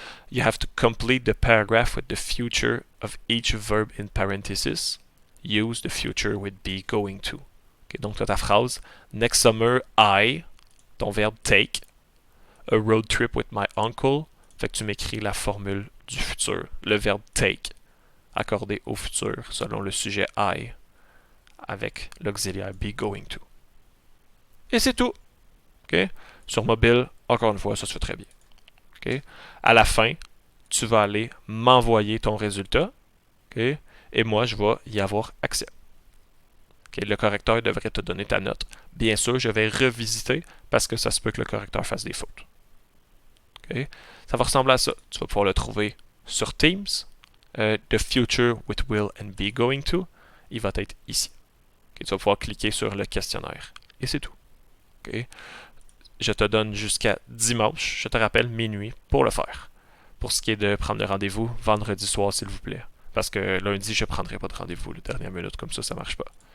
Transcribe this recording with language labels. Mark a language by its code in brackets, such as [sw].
[en] You have to complete the paragraph with the future of each verb in parentheses. Use the future with be going to. Okay, [fr] donc, tu as ta phrase. [en] Next summer, [fr] ton verbe [en] take, a road trip with my uncle. [fr] Fait que tu m'écris la formule du futur. Le verbe take, accordé au futur, selon le sujet I, avec l'auxiliaire be going to. Et c'est tout. Okay? Sur mobile, encore une fois, ça se fait très bien. Okay? À la fin, tu vas aller m'envoyer ton résultat. Okay? Et moi, je vais y avoir accès. Okay? Le correcteur devrait te donner ta note. Bien sûr, je vais revisiter parce que ça se peut que le correcteur fasse des fautes. Okay? Ça va ressembler à ça. Tu vas pouvoir le trouver sur Teams. [en] The future with will and be going to. [fr] Il va être ici. Okay? Tu vas pouvoir cliquer sur le questionnaire. Et c'est tout. Okay? Je te donne jusqu'à dimanche, je te rappelle, minuit, pour le faire. Pour ce qui est de prendre le rendez-vous, vendredi soir, s'il vous plaît. Parce que lundi, je ne prendrai pas de rendez-vous, la dernière minute, comme ça ne marche pas.